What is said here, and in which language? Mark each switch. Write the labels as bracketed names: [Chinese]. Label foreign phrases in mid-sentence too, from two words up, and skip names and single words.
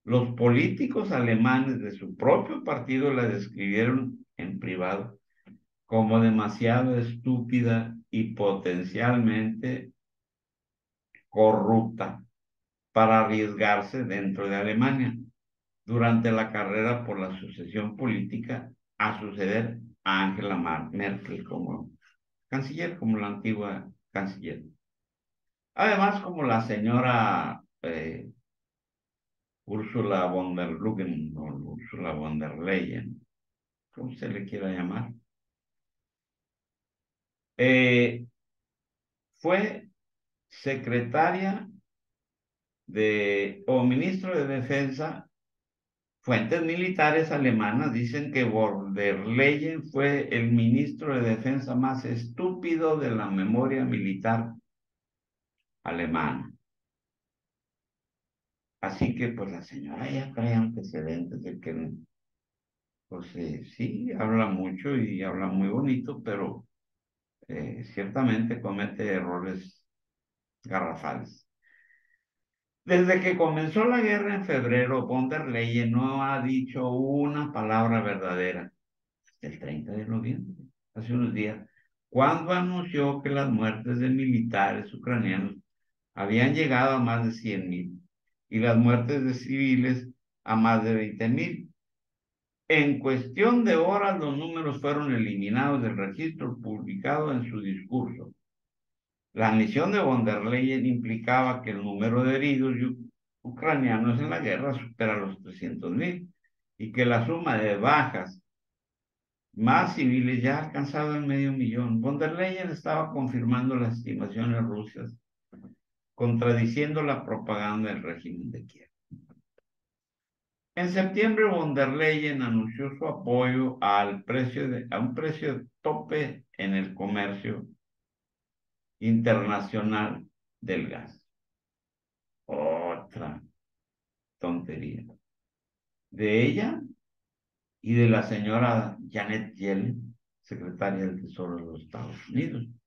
[Spanish] Los políticos alemanes de su propio partido la describieron en privado como demasiado estúpida y potencialmente corrupta para arriesgarse dentro de Alemania durante la carrera por la sucesión política a suceder a Angela Merkel como canciller, como la antigua canciller. Además, como la señora Ursula von der Leyen, o Ursula von der Leyen, como se le quiera llamar, eh, fue secretaria o ministro de Defensa. Fuentes militares alemanas dicen que von der Leyen fue el ministro de Defensa más estúpido de la memoria militar alemana. Así que pues la señora ya trae antecedentes de que, pues sí, habla mucho y habla muy bonito, pero ciertamente comete errores garrafales. Desde que comenzó la guerra en febrero, von der Leyen no ha dicho una palabra verdadera. El 30 de noviembre, hace unos días, cuando anunció que las muertes de militares ucranianos habían llegado a más de 100,000 y las muertes de civiles a más de 20,000. En cuestión de horas, los números fueron eliminados del registro publicado en su discurso. La misión de von der Leyen implicaba que el número de heridos ucranianos en la guerra supera los 300,000 y que la suma de bajas más civiles ya ha alcanzado el 500,000. Von der Leyen estaba confirmando las estimaciones rusas, contradiciendo la propaganda del régimen de Kiev. En septiembre, von der Leyen anunció su apoyo a un precio tope en el comercio internacional del gas. Otra tontería. De ella y de la señora Janet Yellen, secretaria del Tesoro de los Estados Unidos.